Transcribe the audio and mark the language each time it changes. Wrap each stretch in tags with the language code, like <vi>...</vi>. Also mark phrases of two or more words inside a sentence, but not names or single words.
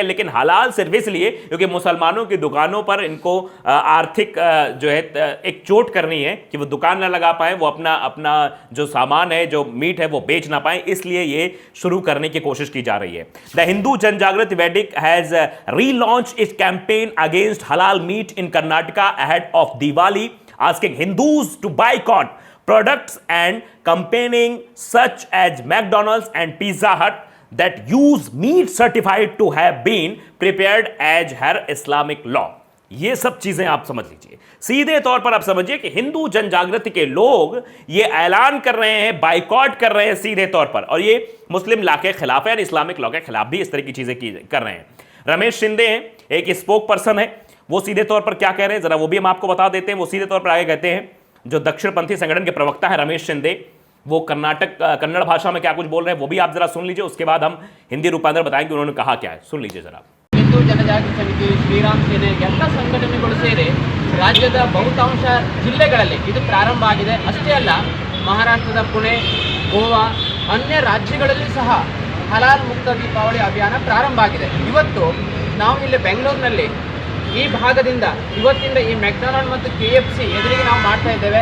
<hi>लेकिन हलाल सिर्फ इसलिए क्योंकि मुसलमानों की दुकानों पर इनको आर्थिक जो है एक चोट करनी है कि वो दुकान ना लगा पाए, वो अपना जो सामान है, जो मीट है, वो बेच ना पाए, इसलिए ये शुरू करने की कोशिश की जा रही है।</hi> <en>The Hindu Jan Jagruti Vedic has relaunch its campaign against halal meat in Karnataka ahead of Diwali, asking Hindus to boycott products and campaigning such as McDonald's and Pizza Hut that use meat certified to have been prepared as her Islamic law।</en> <hi>ये सब चीजें आप समझ लीजिए। सीधे तौर पर आप समझिए कि हिंदू जन जागृति के लोग ये ऐलान कर रहे हैं, बाइकॉट कर रहे हैं सीधे तौर पर, और ये</hi> <en>Muslim law</en> <hi>के खिलाफ है,</hi> <en>Islamic law</en> <hi>के खिलाफ भी इस तरह की चीजें कर रहे हैं। रमेश शिंदे हैं, एक</hi> <en>spokesperson</en> <hi>है, वो सीधे तौर पर क्या कह रहे हैं जरा वो भी हम आपको बता देते हैं। वो सीधे तौर पर आगे कहते हैं, जो दक्षिणपंथी संगठन के प्रवक्ता है रमेश शिंदे, वो कन्नड़ भाषा में क्या कुछ बोल रहे हैं वो भी आप जरा सुन लीजिए। उसके बाद हम हिंदी रूपांतर बताएंगे उन्होंने कहा क्या है, सुन लीजिए जरा।</hi> <kn>ಹಿಂದೂ ಜನಜಾಗೃತಿ ಸಮಿತಿ, ಶ್ರೀರಾಮ್ ಸೇನೆ ಎಲ್ಲ ಸಂಘಟನೆಗಳು ಸೇರಿ ರಾಜ್ಯದ ಬಹುತಾಂಶ ಜಿಲ್ಲೆಗಳಲ್ಲಿ ಇದು ಪ್ರಾರಂಭ ಆಗಿದೆ। ಅಷ್ಟೇ ಅಲ್ಲ, ಮಹಾರಾಷ್ಟ್ರದ ಪುಣೆ, ಗೋವಾ, ಅನ್ಯ ರಾಜ್ಯಗಳಲ್ಲಿ ಸಹ ಹಲಾಲ್ ಮುಕ್ತ ದೀಪಾವಳಿ ಅಭಿಯಾನ ಪ್ರಾರಂಭ ಆಗಿದೆ। ಇವತ್ತು ನಾವು ಇಲ್ಲಿ ಬೆಂಗಳೂರಿನಲ್ಲಿ ಈ ಭಾಗದಿಂದ ಇವತ್ತಿಂದ ಈ ಮೆಕ್ಡೊನಾಲ್ಡ್ ಮತ್ತು KFC ಎದುರಿಗೆ ನಾವು ಮಾಡ್ತಾ ಇದ್ದೇವೆ।</kn>